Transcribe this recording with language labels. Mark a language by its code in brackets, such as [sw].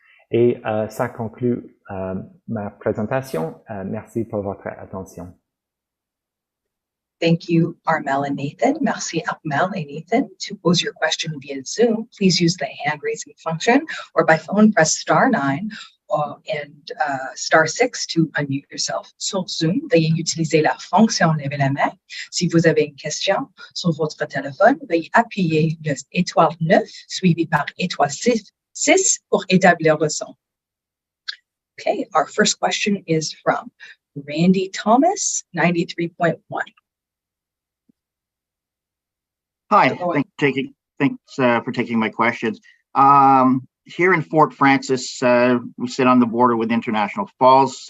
[fr] Et ça conclut ma présentation. Merci pour votre attention. [en] Thank you, Armel and Nathan. Merci, Armel and Nathan. To pose your question via Zoom, please use the hand raising function, or by phone, press *9 and *6 to unmute yourself. [fr] Sur Zoom, veuillez utiliser la fonction lever la main. Si vous avez une question sur votre téléphone, veuillez appuyer le étoile 9 suivi par étoile 6 pour établir le son. [en] Okay, our first question is from Randy Thomas, 93.1. Hi, thanks for taking my questions. Here in Fort Frances, we sit on the border with International Falls.